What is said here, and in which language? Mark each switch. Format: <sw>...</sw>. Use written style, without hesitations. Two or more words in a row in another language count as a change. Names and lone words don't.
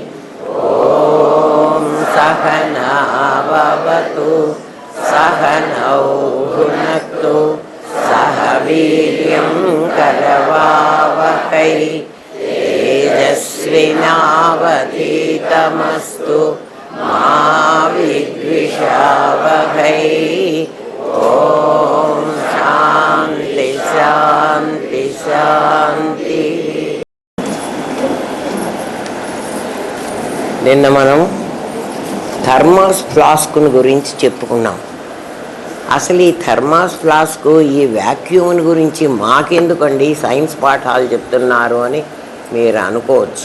<sa>ॐ सहना भवतु सहनौ भुनक्तु सह वीर्यं करवावहै तेजस्विनावधीतमस्तु मा विद्विषावहै। ॐ शान्ति शान्ति शान्ति।</sa> <te>నిన్న మనం థర్మాస్ ఫ్లాస్క్ గురించి చెప్పుకున్నాం. అసలు ఈ థర్మాస్ ఫ్లాస్క్ ఈ వ్యాక్యూమ్ గురించి మాకెందుకండి సైన్స్ పాఠాలు చెప్తున్నారు అని మీరు అనుకోవచ్చు.</te>